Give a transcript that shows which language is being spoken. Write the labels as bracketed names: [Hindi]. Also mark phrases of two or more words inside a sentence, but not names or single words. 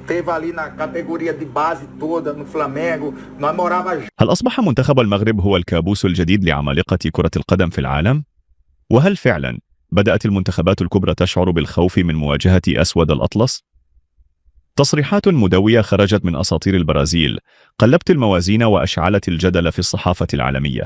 [Portuguese] teve ali na categoria de base toda no Flamengo, nós morava. [Arabic] هل أصبح منتخب المغرب هو الكابوس الجديد لعمالقة كرة القدم في العالم؟ وهل فعلا بدأت المنتخبات الكبرى تشعر بالخوف من مواجهة أسود الأطلس؟ تصريحات مدوية خرجت من أساطير البرازيل قلبت الموازين وأشعلت الجدل في الصحافة العالمية.